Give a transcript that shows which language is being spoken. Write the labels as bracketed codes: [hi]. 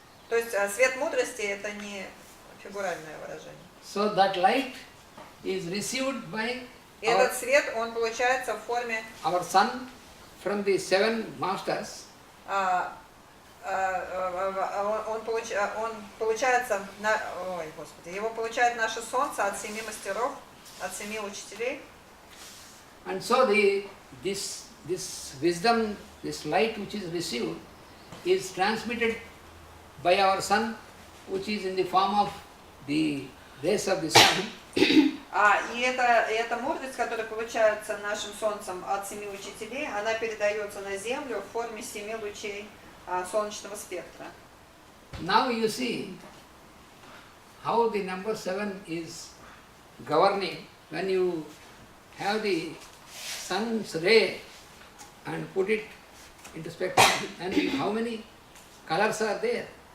[ru] То есть свет мудрости – это не фигуральное выражение. [en] So that light is received by [ru] И этот свет, он получается в форме [en] our son from the 7 masters. [ru] он получается, его получает наше солнце от 7 мастеров, от 7 учителей. [en] And so this wisdom, this light which is received, is transmitted by our sun, which is in the form of the rays of the sun. [ru] И эта мудрость, которая получается нашим солнцем от 7 учителей, она передается на Землю в форме 7 лучей солнечного спектра. [en] Now you see how the number 7 is governing when you have the sun's ray and put it into spectrum, and how many colors are there?